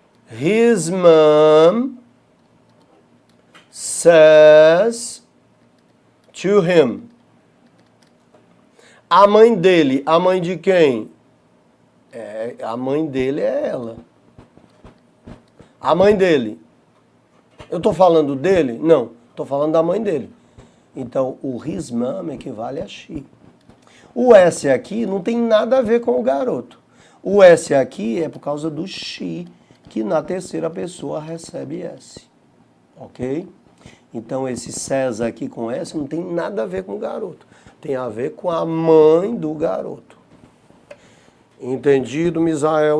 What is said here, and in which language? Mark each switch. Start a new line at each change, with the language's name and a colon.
English: His mom says to him.
Portuguese: A mãe dele, a mãe de quem? A mãe dele é ela. A mãe dele. Eu estou falando dele? Não, estou falando da mãe dele. Então, o his mom equivale a she. O S aqui não tem nada a ver com o garoto. O S aqui é por causa do she, que na terceira pessoa recebe S. Ok? Então, esse says aqui com S não tem nada a ver com o garoto. Tem a ver com a mãe do garoto. Entendido, Misael?